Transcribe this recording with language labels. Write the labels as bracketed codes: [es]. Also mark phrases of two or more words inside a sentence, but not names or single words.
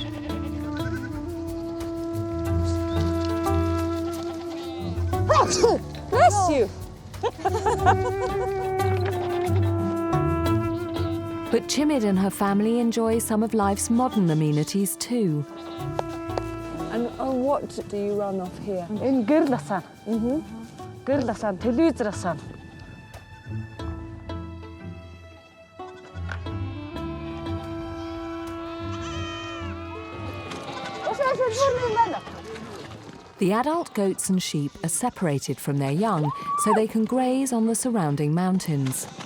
[en] Bless you! But Chimid and her family enjoy some of life's modern amenities too. And what do you run off here? [mn] Энэ гэрэл асаа. Гэрэл асаа, телевизэр асаа. [en] The adult goats and sheep are separated from their young so they can graze on the surrounding mountains.